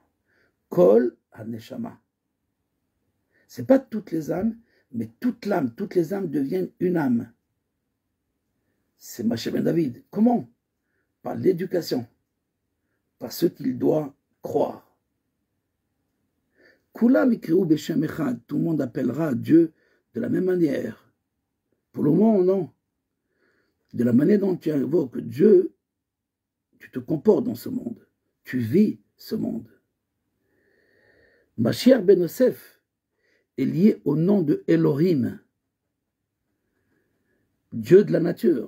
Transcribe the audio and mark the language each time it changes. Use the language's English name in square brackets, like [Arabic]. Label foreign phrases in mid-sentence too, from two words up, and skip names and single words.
[Hebrew] כל הנשמה. [French] Ce n'est pas toutes les âmes, mais toute l'âme, toutes les âmes deviennent une âme. C'est Mashiach ben David. Comment? Par l'éducation, par ce qu'il doit croire. [Hebrew] כולם יקראו בשם אחד, [French] tout le monde appellera Dieu de la même manière. Pour le moment, non. De la manière dont tu invoques Dieu, tu te comportes dans ce monde. Tu vis ce monde. Mashiach ben Yosef est lié au nom de Elohim, Dieu de la nature.